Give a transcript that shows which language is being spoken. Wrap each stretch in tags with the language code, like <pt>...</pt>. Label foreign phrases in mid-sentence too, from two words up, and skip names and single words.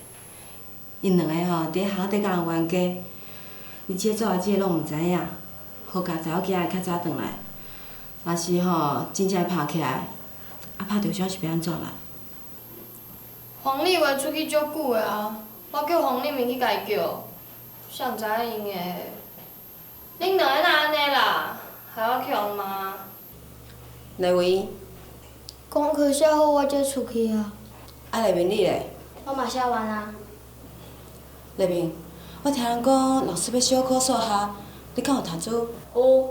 <nan>因两个吼伫咧校底甲人冤家，你姐做阿姐拢毋知影，好佳查某囝会较早转来。若是吼真正拍起来，啊拍着伤是要安怎啦？黄立伟出去足久的啊，我叫黄立明去甲伊叫，谁知影因的？恁两个哪安尼啦？ 害我去互骂。丽维，功课写好我才出去啊。啊丽萍你咧？我嘛写完啊。丽萍，我听人讲老师要小考数学，你敢有读书？有。</nan>